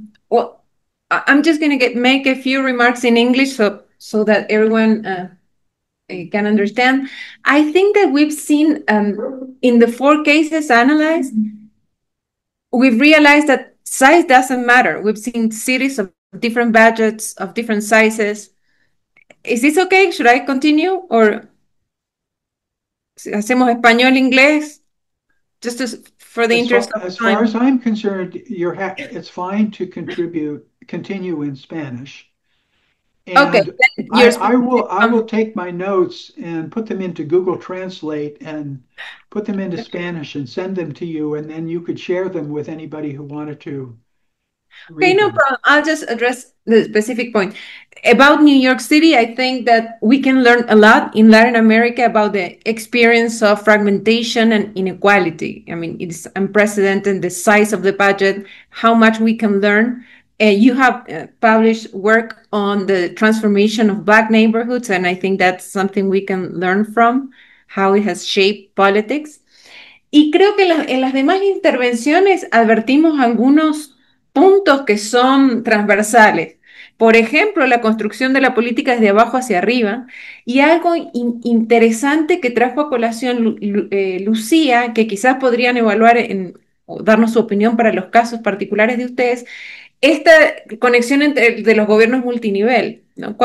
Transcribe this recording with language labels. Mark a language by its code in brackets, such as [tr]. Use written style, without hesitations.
[en] Well, I'm just going to make a few remarks in English so that everyone can understand. I think that we've seen in the 4 cases analyzed, we've realized that size doesn't matter. We've seen cities of different budgets, of different sizes. Is this okay? Should I continue? [es] Or hacemos español, inglés? [en] Just for the interest of time. As far as I'm concerned, it's fine to continue in Spanish. And okay, I will take my notes and put them into Google Translate and put them into Spanish and send them to you, and then you could share them with anybody who wanted to. Okay, no problem. I'll just address the specific point. About New York City, I think that we can learn a lot in Latin America about the experience of fragmentation and inequality. I mean, it's unprecedented, the size of the budget, how much we can learn. You have published work on the transformation of Black neighborhoods, and I think that's something we can learn from, how it has shaped politics. [es] Y creo que en las demás intervenciones advertimos algunos puntos que son transversales. Por ejemplo, la construcción de la política desde abajo hacia arriba, y algo interesante que trajo a colación Lucía, que quizás podrían evaluar o darnos su opinión para los casos particulares de ustedes, esta conexión de los gobiernos multinivel, ¿no?